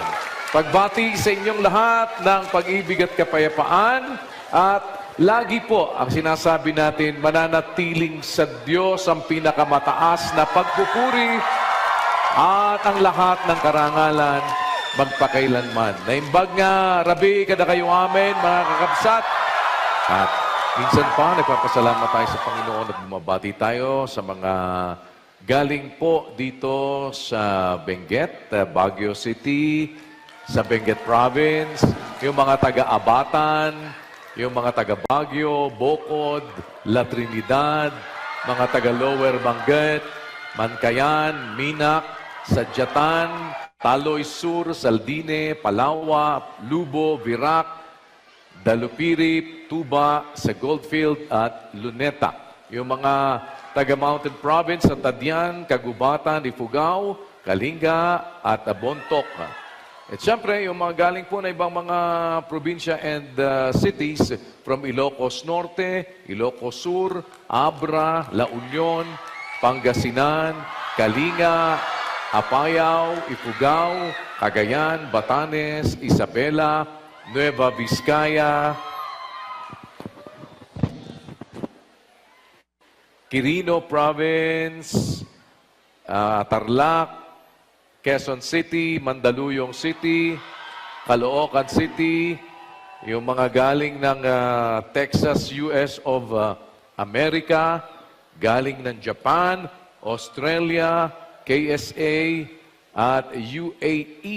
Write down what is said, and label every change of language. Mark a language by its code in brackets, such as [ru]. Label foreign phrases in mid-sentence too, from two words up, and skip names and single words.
[tl] Pagbati sa inyong lahat ng pag-ibig at kapayapaan at lagi po ang sinasabi natin, mananatiling sa Diyos ang pinakamataas na pagpupuri at ang lahat ng karangalan magpakailanman. [ilo] Naimbag nga, Rabi, kada kayo amin, mga kakabsat. [tl] At minsan pa, nagpapasalamat tayo sa Panginoon at bumabati tayo sa mga galing po dito sa Benguet, Baguio City, sa Benguet Province, yung mga taga-Abatan, yung mga taga-Baguio, Bocod, La Trinidad, mga taga-Lower Benguet, Mancayan, Minac, Sadyatan, Taloy Sur, Saldine, Palawa, Lubo, Virac, Dalupiri, Tuba, sa Goldfield at Luneta. Yung mga taga-Mountain Province sa Tadian, Kagubatan, Ifugao, Kalinga at Bontoc. At syempre, yung mga galing po na ibang mga probinsya [en] and cities from [tl] Ilocos Norte, Ilocos Sur, Abra, La Union, Pangasinan, Kalinga, Apayao, Ifugao, Cagayan, Batanes, Isabela, Nueva Vizcaya, Quirino Province, Tarlac, Quezon City, Mandaluyong City, Caloocan City, yung mga galing ng Texas, US of America, galing ng Japan, Australia, KSA, at UAE.